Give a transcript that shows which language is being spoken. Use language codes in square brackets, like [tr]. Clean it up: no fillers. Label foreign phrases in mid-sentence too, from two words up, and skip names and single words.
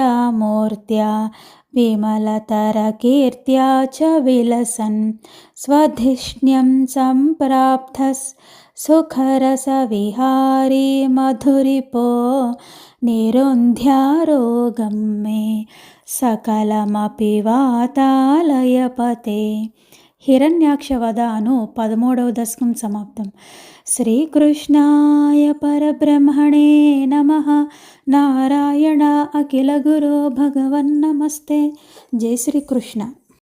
[sa] मूर्त्या विमलतरकीर्त्या च विलसन् स्वधिष्ण्यं सम्प्राप्तः सुखरसविहारी मधुरिपो निरुन्ध्यारोगं मे सकलमपि वातालयपते. [te] హిరణ్యాక్ష వధ అను 13వ దశకం సమాప్తం. [sa] శ్రీకృష్ణాయ పరబ్రహ్మణే నమః. నారాయణ అఖిల గురో భగవన్నమస్తే. జై శ్రీకృష్ణ.